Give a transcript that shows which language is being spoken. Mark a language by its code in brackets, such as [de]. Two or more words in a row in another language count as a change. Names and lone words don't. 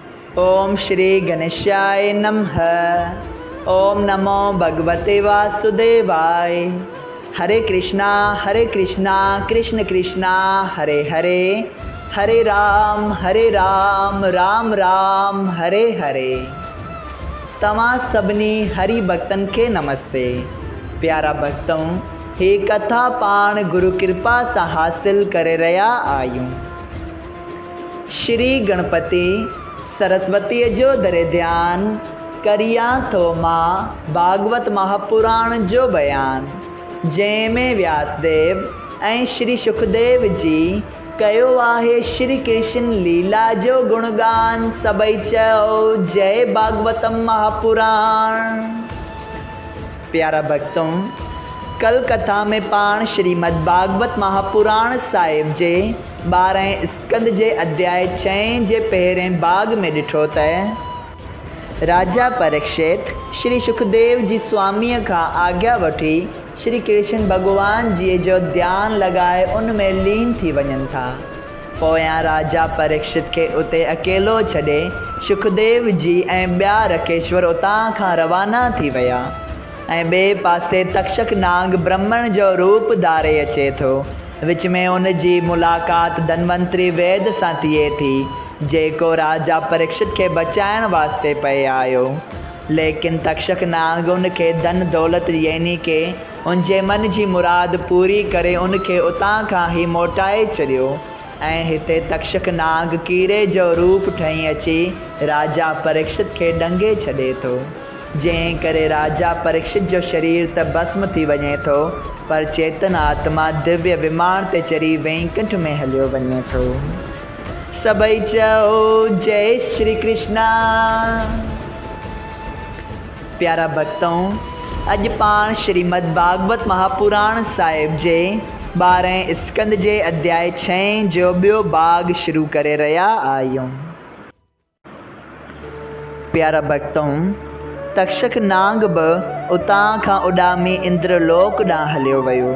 [sa] ओम श्री गणेशाय नमः। ओम नमो भगवते वासुदेवाय। हरे कृष्णा कृष्ण कृष्णा हरे हरे, हरे राम राम राम हरे हरे। [sd] तव्हां सभिनी हरि भक्तन के नमस्ते। प्यारा भक्तों, हे कथा पाण गुरु कृपा से हासिल करे रहा आयूं। श्री गणपति सरस्वती जो दरे ध्यान करिया तो माँ भागवत महापुराण जो बयान, जैमें व्यासदेव ऐं श्री सुखदेव जी कयो आहे श्री कृष्ण लीला जो गुणगान। सबई चओ जय भागवतम महापुराण। प्यारा भक्तों, कल कथा में पाण श्रीमद् भागवत महापुराण साहिब जे 12 स्कंद जे अध्याय 6 जे पहिरें भाग में ॾिठो त राजा परीक्षित श्री सुखदेव जी स्वामीअ खां आज्ञा वठी श्री कृष्ण भगवान जी जो ध्यान लगाए उन में लीन थी वञनि था। पोयां राजा परीक्षित के उते अकेलो छॾे सुखदेव जी ऐं ॿिया रकेश्वर उतां खां रवाना थी विया ऐं ॿिए पासे तक्षक नाग ब्रह्मण जो रूप धारे अचे थो। विच में उन जी मुलाक़ात धनवंतरी वेद सां थिए थी, जेको राजा परीक्षित के बचाइण वास्ते पे आयो। लेकिन तक्षक नाग उनके धन दौलत यानी के उनजे मन जी मुराद पूरी करे उनके उतां खां ही मोटाए छॾियो ऐं हिते तक्षक नाग कीरे जो रूप ठही अची राजा परीक्षित के डंगे छॾे थो, जंहिं करे राजा परीक्षित जो शरीर त भस्म थी वञे थो, पर चेतन आत्मा दिव्य विमान ते चढ़ी वैकुंठ में हलियो वञे थो। सबई चओ जय श्री कृष्णा। प्यारा भक्तों, अज पाण श्रीमद् भागवत महापुराण साहिब जे 12 स्कंद जे अध्याय 6 जो ॿियो भाग शुरू करे रहा आहियूं। प्यारा भक्तों, तक्षक नाग बि उतां खां उॾामी इंद्रलोक ॾांहुं हलियो वियो।